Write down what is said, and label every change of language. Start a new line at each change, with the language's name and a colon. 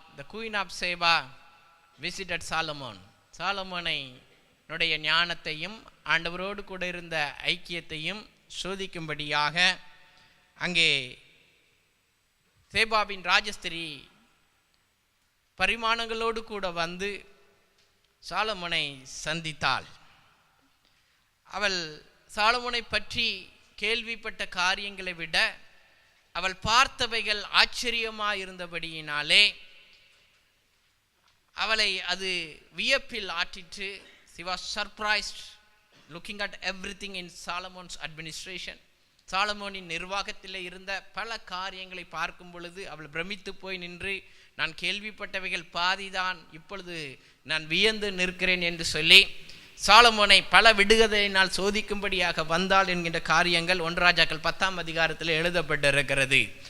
English: The Queen of Sheba visited Solomon.
Tamil: சாலமோனை ஞானத்தையும் ஆண்டவரோடு கூட இருந்த ஐக்கியத்தையும் சோதிக்கும்படியாக அங்கே சேபாவின் ராஜஸ்திரீ பரிமாணங்களோடு கூட வந்து சாலமோனை சந்தித்தாள். அவள் சாலமோனை பற்றி கேள்விப்பட்ட காரியங்களை விட அவள் பார்த்தவைகள் ஆச்சரியமாக இருந்தபடியினாலே அவளை அது வியப்பில் ஆற்றிற்று.
English: She was surprised looking at everything in Solomon's administration.
Tamil: சாலமோனின் நிர்வாகத்தில் இருந்த பல காரியங்களை பார்க்கும் பொழுது அவள் பிரமித்து போய் நின்று, நான் கேள்விப்பட்டவைகள் பாதிதான், இப்பொழுது நான் வியந்து நிற்கிறேன் என்று சொல்லி சாலமோனை பல விடுகதையினால் சோதிக்கும்படியாக வந்தாள் என்கின்ற காரியங்கள் 1 ராஜாக்கள் 10ஆம் அதிகாரத்தில் எழுதப்பட்டிருக்கிறது.